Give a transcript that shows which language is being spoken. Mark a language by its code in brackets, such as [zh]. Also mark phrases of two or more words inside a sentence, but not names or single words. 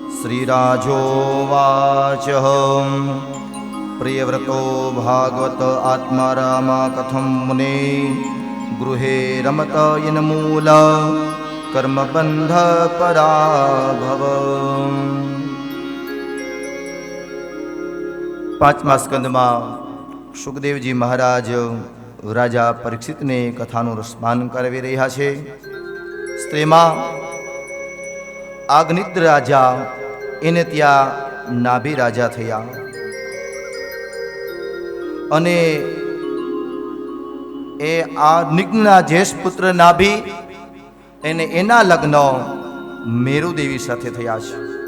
[sa] श्रीराजोवाच प्रियव्रतो भागवत आत्मा रामा कथं मुने गृहे रमत यन्मूल कर्मबंध पराभव। [gu] પાંચમા સ્કંદમાં સુખદેવજી મહારાજ રાજા પરીક્ષિતને કથાનું રસપાન કરાવી રહ્યા છે। સ્ત્રીમાં આગનિદ્ર રાજા એને ત્યાં નાભી રાજા થયા અને એ આ નિગ્નના જ્યેષ્ઠ પુત્ર નાભી એને એના લગ્ન મેરુદેવી સાથે થયા છે।